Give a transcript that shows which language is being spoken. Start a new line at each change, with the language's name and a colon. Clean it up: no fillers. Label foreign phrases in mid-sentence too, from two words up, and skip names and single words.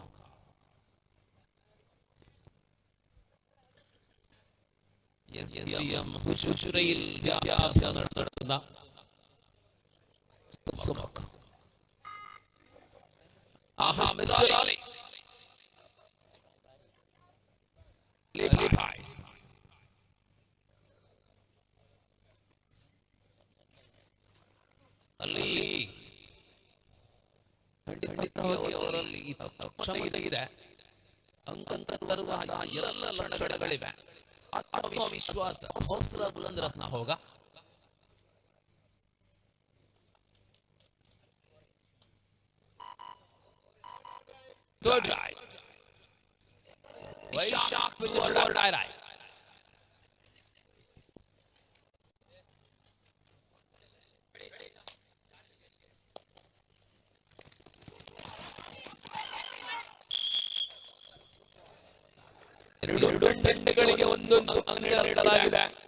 Malayalam: ഹുജുറയിൽ വ്യായാമം നടത്തുന്ന സുമുഖ. ആഹാ മിസ്റ്റർ അലി
Kannada: ಅಲ್ಲಿ ಖಂಡಿತವಾಗಿ ಅವರಲ್ಲಿ ಕ್ಷಮತೆ ಇದೆ. ಅಂಕಂತ ತರುವ ಎಲ್ಲ ಲಕ್ಷಣಗಳಿವೆ.
Hindi: आत्मविश्वास हौसला बुलंद रखना होगा.
English: Third right. Ishaq with the third right.
Kannada: ಎರಡು ತಂಡಗಳಿಗೆ ಒಂದೊಂದು ಅಂಕ ನೀಡಲಾಗಿದೆ.